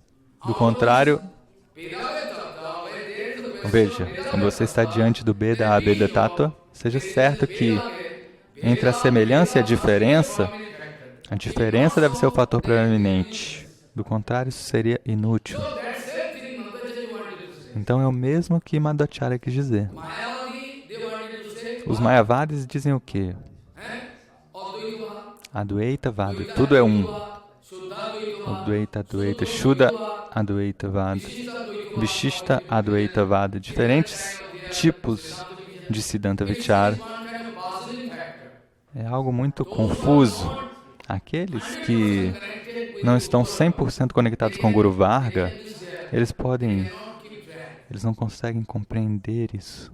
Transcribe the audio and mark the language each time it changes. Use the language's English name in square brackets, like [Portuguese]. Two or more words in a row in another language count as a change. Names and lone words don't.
[Portuguese] Do contrário, veja, quando você está diante do [Sanskrit] भेद अभेद तत्त्व, [Portuguese] seja certo que entre a semelhança e a diferença deve ser o fator preeminente. Do contrário, isso seria inútil. Então é o mesmo que Madhacharya quis dizer. Os Mayavadis dizem o quê? [Sanskrit] अद्वैत वाद, [Portuguese] tudo é um. [Sanskrit] अद्वैत, अद्वैत, शुद्ध अद्वैत वाद, विशिष्ट अद्वैत वाद, [Portuguese] diferentes tipos de [Sanskrit] सिद्धान्त विचार. [Portuguese] É algo muito confuso. Aqueles que não estão 100% conectados com o [Sanskrit] गुरु वर्ग, [Portuguese] eles não conseguem compreender isso.